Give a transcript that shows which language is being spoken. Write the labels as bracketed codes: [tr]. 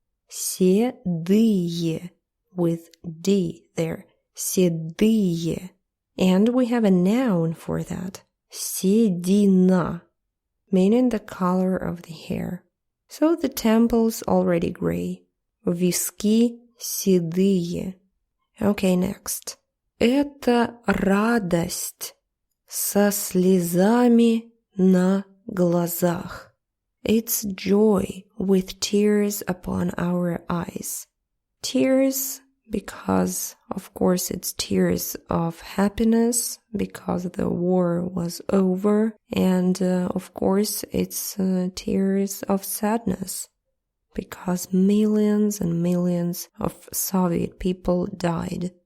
[en] Седые, with D there. [ru] Седые. [en] And we have a noun for that. Седина, meaning the color of the hair. So the temples already gray. [ru] Виски седые. [en] Okay, next. [ru] Это радость со слезами на глазах. [en] It's joy with tears upon our eyes. Tears because, of course, it's tears of happiness because the war was over. And, of course, it's tears of sadness because millions and millions of Soviet people died.